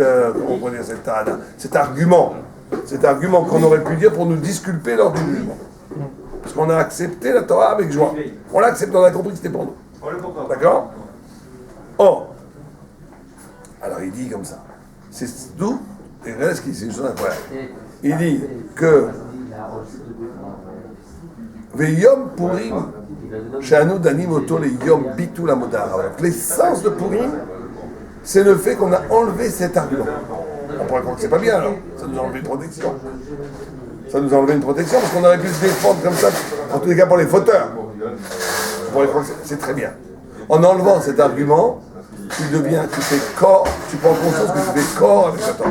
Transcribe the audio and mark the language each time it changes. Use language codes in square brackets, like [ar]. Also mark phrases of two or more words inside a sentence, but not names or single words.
[fr] Comment on peut dire cette Tahana, cet argument qu'on aurait pu dire pour nous disculper lors du jugement. Parce qu'on a accepté la Torah avec joie. On l'a accepté, on a compris que c'était pour nous. D'accord? Oh! Alors il dit comme ça. C'est d'où? Et regardez ce qu'il dit, c'est une chose incroyable. Il dit que [he] Veyom Purim, She'anu Danim Oto le Yom Bitul Amodar. [fr] L'essence de Purim, c'est le fait qu'on a enlevé cet argument. On pourrait croire que c'est pas bien alors. Ça nous a enlevé une protection. Ça nous a enlevé une protection parce qu'on aurait pu se défendre comme ça, en tous les cas pour les fauteurs. On pourrait croire que c'est très bien. En enlevant cet argument, tu fais corps, tu prends conscience que tu fais corps avec la Torah.